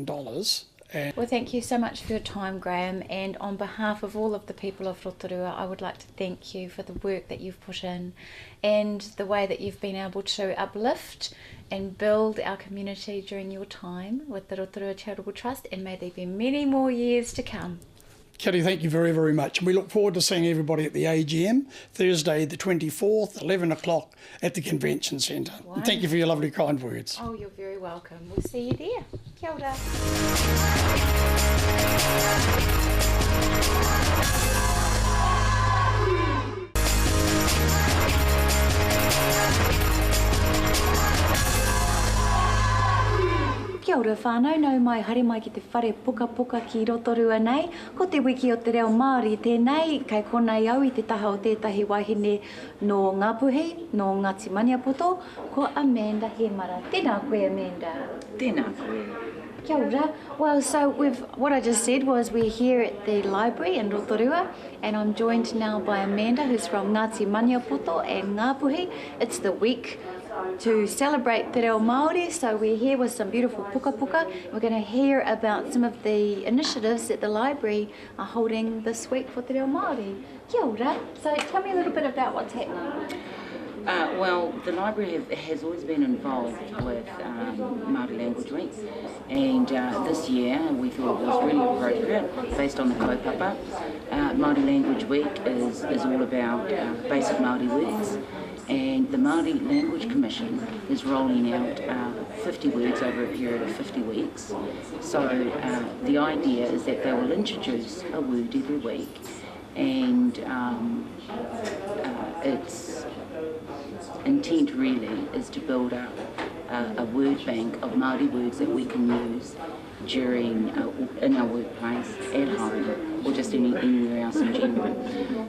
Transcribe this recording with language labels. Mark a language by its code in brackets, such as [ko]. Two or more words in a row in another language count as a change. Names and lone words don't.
[en] Well, thank you so much for your time, Graham, and on behalf of all of the people of Rotorua, I would like to thank you for the work that you've put in and the way that you've been able to uplift and build our community during your time with the Rotorua Charitable Trust, and may there be many more years to come. Kitty, thank you very, very much. And we look forward to seeing everybody at the AGM, Thursday the 24th, 11 o'clock at the Convention Centre. And thank you for your lovely, kind words. Oh, you're very welcome. We'll see you there. [mi] Kia ora. Kia ora whānau, nau mai haere mai ki te whare puka puka ki Rotorua nei. Ko te wiki o te reo Māori tēnei, kei konei au I te taha o tētahi wahine no Ngāpuhi, no Ngāti Maniapoto, ko Amanda Hemara. Tēnā koe, Amanda. Tēnā koe. Kia ora. [en] Well, so what I just said was we're here at the library in Rotorua, and I'm joined now by Amanda, who's from Ngāti Maniapoto and Ngāpuhi. It's the week to celebrate [mi] te reo Māori, [en] so we're here with some beautiful [mi] puka puka. [en] We're going to hear about some of the initiatives that the library are holding this week for [mi] te reo Māori. Kia ora. [en] So tell me a little bit about what's happening. Well, the library has always been involved with Māori Language Week, and this year we thought it was really appropriate, based on the kaupapa. Māori Language Week is all about basic Māori words, and the Māori Language Commission is rolling out 50 words over a period of 50 weeks. So the idea is that they will introduce a word every week, and its intent really is to build up a word bank of Māori words that we can use during in our workplace, at home, or just anywhere else in general.